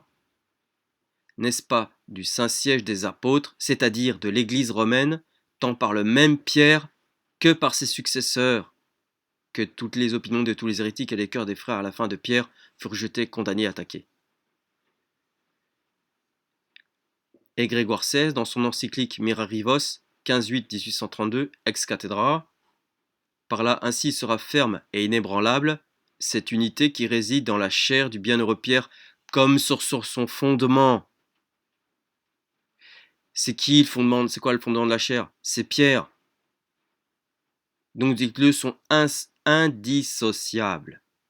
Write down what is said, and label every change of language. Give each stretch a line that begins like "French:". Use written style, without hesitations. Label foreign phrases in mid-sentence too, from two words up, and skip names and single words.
French: N'est-ce pas du Saint-Siège des apôtres, c'est-à-dire de l'Église romaine, tant par le même Pierre que par ses successeurs, que toutes les opinions de tous les hérétiques et les cœurs des frères à la fin de Pierre furent jetés, condamnés, attaqués. Et Grégoire XVI, dans son encyclique Mirarivos, 15-8-1832,
Latin: ex cathedra,
French: par là ainsi sera ferme et inébranlable cette unité qui réside dans la chair du bienheureux Pierre comme sur son fondement. C'est qui le fondement? C'est quoi le fondement de la chair? C'est Pierre. Donc dites-le, sont indissociables.